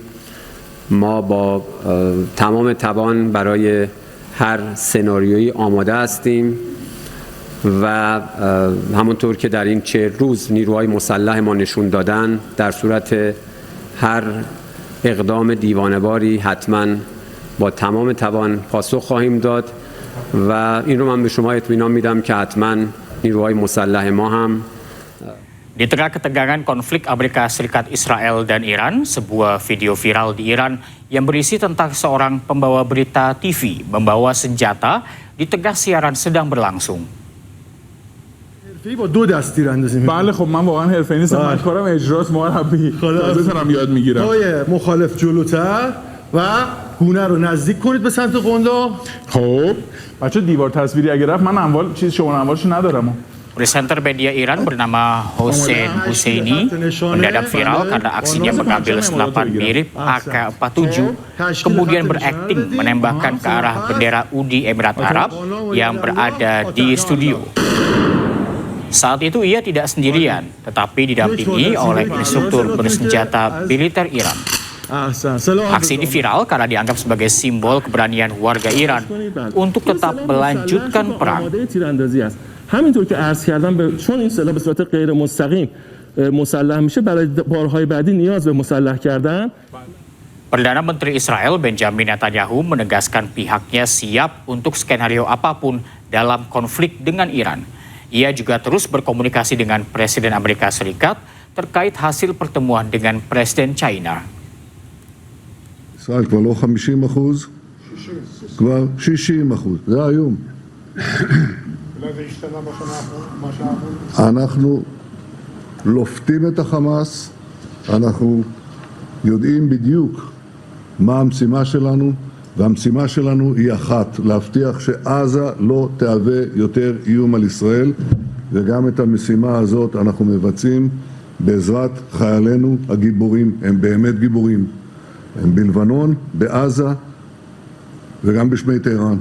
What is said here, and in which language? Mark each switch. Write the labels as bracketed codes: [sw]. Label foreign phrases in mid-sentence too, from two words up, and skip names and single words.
[fa] ما با تمام توان برای هر سناریویی آماده هستیم و همونطور که در این 40 روز نیروهای مسلح ما نشون دادن، در صورت هر اقدام دیوانه‌واری حتما با تمام توان پاسخ خواهیم داد و این رو من به شما اطمینان میدم که حتما نیروهای مسلح ما هم. [id] Di tengah ketegangan konflik Amerika Serikat, Israel, dan Iran, sebuah video viral di Iran yang berisi tentang seorang pembawa berita TV membawa senjata di tengah siaran sedang berlangsung. [fa] با دو دست تیراندازی می‌کنم. بله خب من واقعا حرفه‌ای نیستم. من کارم اجراست مربی. تازه دارم یاد میگیرم. پای مخالف جلوتر و گونه رو نزدیک کنید به سمت قنداق. خب بچه دیوار تصویری اگه رفت من اموال شما اموالشو ندارم. [id] Presenter media Iran bernama Hossein Husseini mendadak viral karena aksinya mengambil senapan mirip AK-47, kemudian berakting menembakkan ke arah bendera Uni Emirat Arab yang berada di studio. Saat itu ia tidak sendirian, tetapi didampingi oleh instruktur bersenjata militer Iran. Aksi ini viral karena dianggap sebagai simbol keberanian warga Iran untuk tetap melanjutkan perang. [fa] همینطور که عرض کردم چون این سلاح به صورت غیر مستقیم مسلح میشه برای بارهای بعدی نیاز به مسلح کردن. [id] Perdana Menteri Israel Benjamin Netanyahu menegaskan pihaknya siap untuk skenario apapun dalam konflik dengan Iran. Ia juga terus berkomunikasi dengan Presiden Amerika Serikat terkait hasil pertemuan dengan Presiden China. [he] ישראל כבר לא 50%, כבר 60%, זה היום. אנחנו לופתים את החמאס, אנחנו יודעים בדיוק מה המשימה שלנו, והמשימה שלנו היא אחת, להבטיח שעזה לא תהווה יותר איום על ישראל, וגם את המשימה הזאת אנחנו מבצעים בעזרת חיילינו הגיבורים, הם באמת גיבורים, הם בלבנון, בעזה וגם בשמי טהרן.